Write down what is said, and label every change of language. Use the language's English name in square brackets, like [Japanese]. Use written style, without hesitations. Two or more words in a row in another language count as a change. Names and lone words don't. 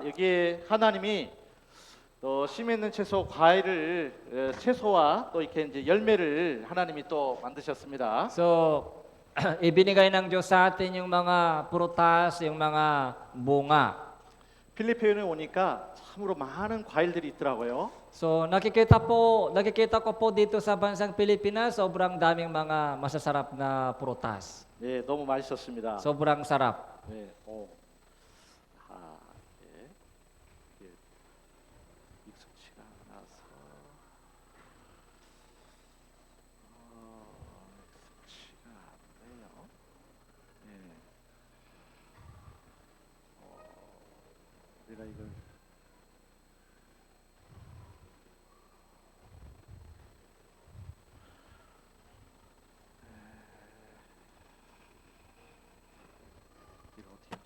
[Korean] 여기에 하나님이 또 씨 맺는 채소와 또 이렇게 이제 열매를 하나님이 또 만드셨습니다. [Filipino] So ibinigay ng Diyos sa atin yung mga prutas, yung mga bunga. [Korean] 필리핀에 오니까 참으로 많은 과일들이 있더라고요. [Filipino] So nakikita ko po dito sa bansang Pilipinas, sobrang daming mga masasarap na prutas. [Korean] 예, 너무 맛있었습니다. [Filipino] Sobrang sarap. [Korean] 네, 아, 예, 예, 익숙치가 않아서, 익숙치가 않네요. 예, 우리가 이걸 이걸 어떻게 하죠?